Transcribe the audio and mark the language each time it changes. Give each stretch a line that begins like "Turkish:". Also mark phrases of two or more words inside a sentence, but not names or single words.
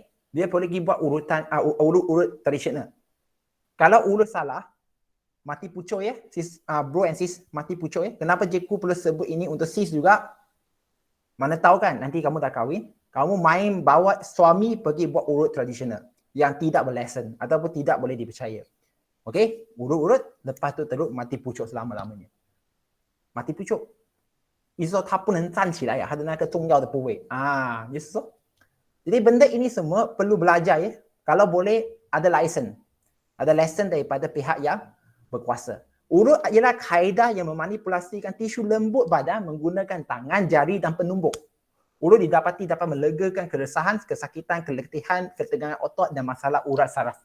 Malay: Dia boleh pergi buat urutan urut tradisional. Kalau urut salah, mati pucuk sis,
English: bro and sis,
Malay: mati pucuk Kenapa cikgu perlu sebut ini untuk sis juga? Mana tahu kan nanti kamu dah kahwin, kamu main bawa suami pergi buat urut tradisional yang tidak berlesen ataupun tidak boleh dipercaya. Okey, urut-urut, lepas tu teruk mati pucuk selama-lamanya. Mati pucuk。
Chinese: 意思说他不能站起来他的那个重要的部位就是说
Malay: jadi benda ini semua perlu belajar kalau boleh ada license, ada lesson daripada pihak yang berkuasa. Urut ialah kaedah yang memanipulasikan tisu lembut badan menggunakan tangan, jari dan penumbuk. Urut dapat melegakan keresahan, kesakitan, keletihan, ketegangan otot dan masalah urat saraf.